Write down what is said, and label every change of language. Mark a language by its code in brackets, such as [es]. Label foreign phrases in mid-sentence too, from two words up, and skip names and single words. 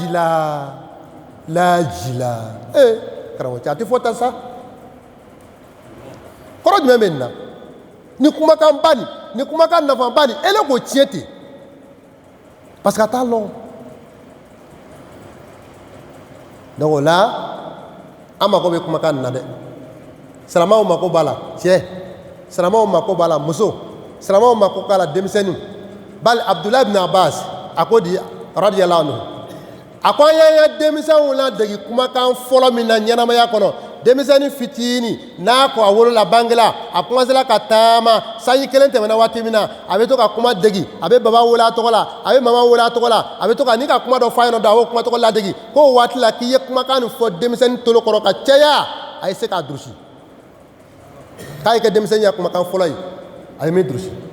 [bm] jila karamɔgɔ cɛ a tɛ fɔ tan sa kɔrɔ jumɛn bɛ nin na ni kumakan ba nin ni kumakan nafaba nin ele k'o tiɲɛ ten [fr] parce que [bm] a t'a lɔn [fr] donc là [bm] an mako bɛ kumakan nin na dɛ silamɛw mako b'a la cɛ silamɛw mako b'a la muso silamɛw mako b'a la denmisɛnnin bali Abdullah ibn Abbas a ko di radiyallahu anhu a ko an y'an ka denmisɛnw ladegi kumakan fɔlɔ min na ɲɛnamaya kɔnɔ denmisɛnnin fitini n'a ko a wolola bangela a commencera ka taama sanji kelen tɛmɛna waati min na a bɛ to ka kuma degi a bɛ baba wele a tɔgɔ la a bɛ mama wele a tɔgɔ la a bɛ to ka ni ka kuma dɔ f'a ɲɛna dɔrɔn a b'o kuma tɔgɔ ladegi k'o waati la k'i ye kumakan nin fɔ denmisɛnnin tolo kɔrɔ ka caya a ye se k'a durusi k'a ye kɛ denmisɛnnin ya kumakan fɔlɔ ye a ye min durusi